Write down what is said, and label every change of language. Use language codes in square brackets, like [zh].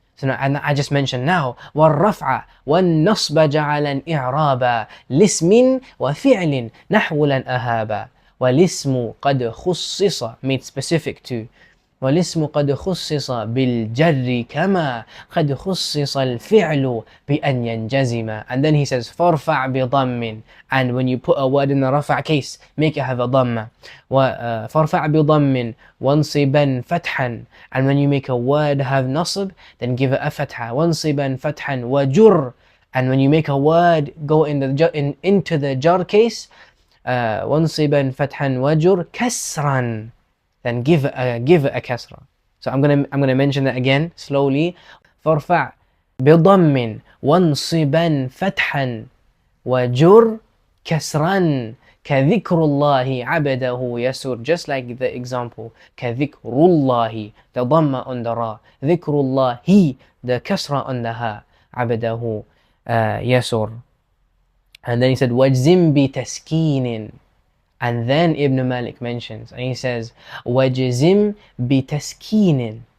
[en] So now, and I just mentioned now, [ar] والرفع والنصب جعلا إعرابا لاسم وفعل نحو لن أهابا والاسم قد خصص, [en] made specific to, [ar] والاسم قد خصص بالجر كما قد خصص الفعل بأن ينجزم. [en] And then he says [ar] فارفع بضم, [en] and when you put a word in the rafa' case, make it have a dhamma. [ar] فارفع بضم وانصبا فتحا, [en] and when you make a word have nasb, then give it a fatha. [ar] وانصبا فتحا وجر, [en] and when you make a word go into the jar case, [ar] وانصبا فتحا وجر كسرا, [en] then give it a kasra. So I'm gonna mention that again slowly. [ar] فارفع بضم وانصبا فتحا وجر كسرا كذكر الله عبده يسر. [en] Just like the example, [ar] كذكر الله, [en] the dhamma on the ra, [ar] ذكر الله, [en] the kasra on the ha, [ar] عبده يسر. [en] And then he said [ar] واجزم بتسكين. [en] And then Ibn Malik mentions, and he says, [ar] وَجْزِمْ بِتَسْكِينٍ.